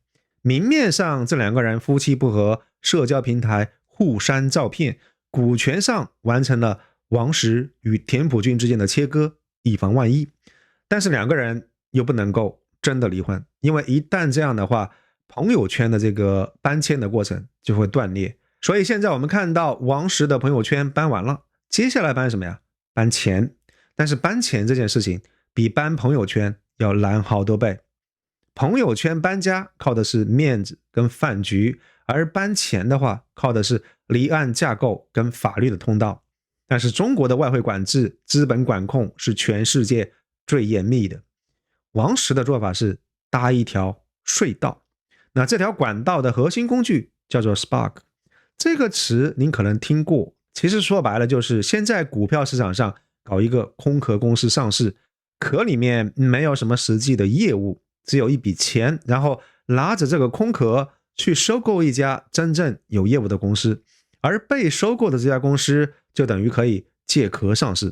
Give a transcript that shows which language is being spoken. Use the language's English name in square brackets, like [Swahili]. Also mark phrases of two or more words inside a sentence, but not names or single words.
[Chinese] 明面上這兩個人夫妻不和，社交平台互刪照片，股權上完成了王石與田朴珺之間的切割，以防萬一。但是两個人又不能夠真的離婚，因為一旦這樣的話，朋友圈的這個搬遷的過程就會斷裂。所以現在我們看到王石的朋友圈搬完了，接下來搬什麼呀？搬錢。但是搬錢這件事情比搬朋友圈要難好多倍。朋友圈搬家靠的是面子跟飯局，而搬錢的話靠的是離岸架構跟法律的通道。但是中國的外匯管制、資本管控是全世界最嚴密的。王石的做法是搭一條隧道，那這條管道的核心工具叫做 SPAC。這個詞您可能聽過，其實說白了就是先在股票市場上搞一個空殼公司上市，殼裡面沒有什麼實際的業務，只有一筆錢，然後拿着這個空殼去收購一家真正有業務的公司，而被收購的這家公司就等於可以借殼上市。